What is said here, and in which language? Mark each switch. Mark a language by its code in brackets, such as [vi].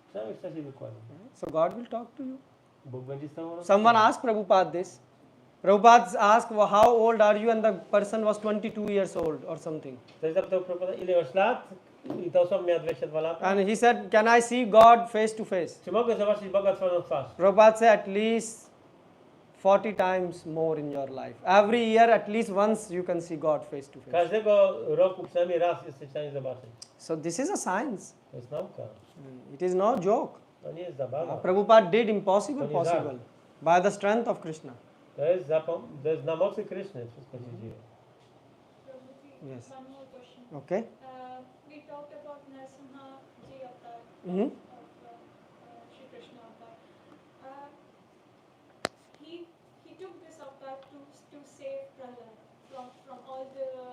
[pl] przynajmniej w czasie wykładu, [en] So God will talk to you. [pl] Bóg będzie z tobą rozmawiać. [en] Someone asked Prabhupada this. Prabhupada asked, well, how old are you? And the person was 22 years old or something. [pl] Ktoś zapytał Prabhupada, ile masz lat? I ta osoba miała 22 lata. [en] And he said, can I see God face to face? [pl] Czy mogę zobaczyć Boga twarzą w twarz? [en] Prabhupada said, at least 40 times more in your life. Every year, at least once you can see God face to face. [pl] Każdego roku przynajmniej raz jesteś w stanie zobaczyć. [en] So this is a science. [pl] To jest nauka. [en] It is no joke. [pl] To nie jest zabawa. [en] Prabhupada did impossible [pl] To nie żart. [en] possible by the strength of Krishna. [pl] To jest na mocy Kryszny wszystko się dzieje. [en] Prabhuji, Yes. one more question. Okay? We talked about Narasimha Ji avatar Mhm. of Shri Krishna avatar. He took this avatar to save Prahlad from all the